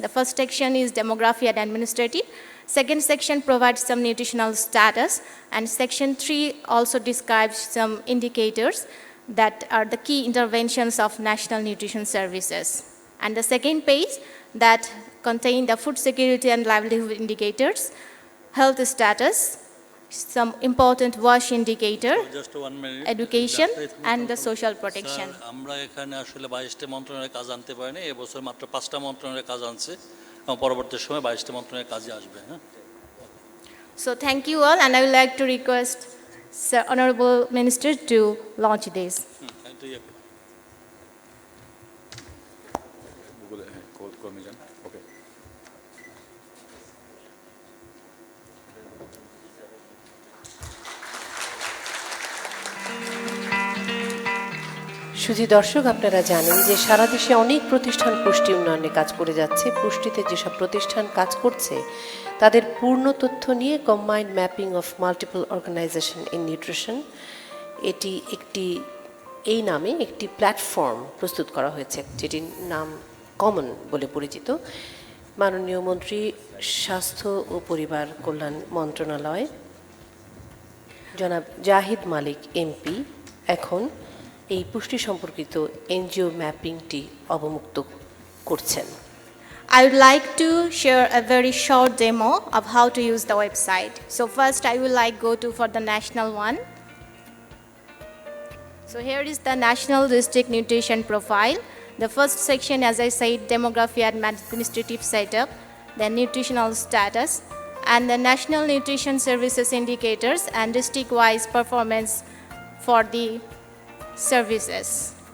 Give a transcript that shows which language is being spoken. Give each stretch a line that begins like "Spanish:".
English: The first section is demography and administrative. Second section provides some nutritional status, and section 3 also describes some indicators that are the key interventions of national nutrition services. And the second page that contain the food security and livelihood indicators, health status, some important WASH indicator, Just 1 minute. education, and the social protection.
Bangla: Sir, আমরা এখানে আসলে 22টা মন্ত্রণালয়ের কাজ আনতে পারিনি, এবছর মাত্র 5টা মন্ত্রণালয়ের কাজ আনছে এবং পরবর্তী সময় 22টা মন্ত্রণালয়ের কাজে আসবে। হ্যাঁ,
English: So thank you all, and I would like to request Sir Honorable Minister to launch this.
Bangla: এটাই একটা। গুগলে কর্মী যান, ওকে। শুধু দর্শক, আপনারা জানেন যে সারা দেশে অনেক প্রতিষ্ঠান পুষ্টি উন্নয়নে কাজ করে যাচ্ছে। পুষ্টিতে যেসব প্রতিষ্ঠান কাজ করছে তাদের পূর্ণ তথ্য নিয়ে combined mapping of multiple organisation in nutrition, এটি এই নামে একটি প্ল্যাটফর্ম প্রস্তুত করা হয়েছে, যেটির নাম কমন বলে পরিচিত। মাননীয় মন্ত্রী, স্বাস্থ্য ও পরিবার কল্যাণ মন্ত্রণালয় জনাব জাহিদ মালিক এমপি এখন এই পুষ্টি সম্পর্কিত এনজিও ম্যাপিংটি অবমুক্ত করছেন।
English: I would like to share a very short demo of how to use the website. So first I would like go to for the national one. So here is the National District Nutrition Profile. The first section, as I said, demography and administrative setup, then nutritional status, and the National Nutrition Services indicators and district-wise performance for the services.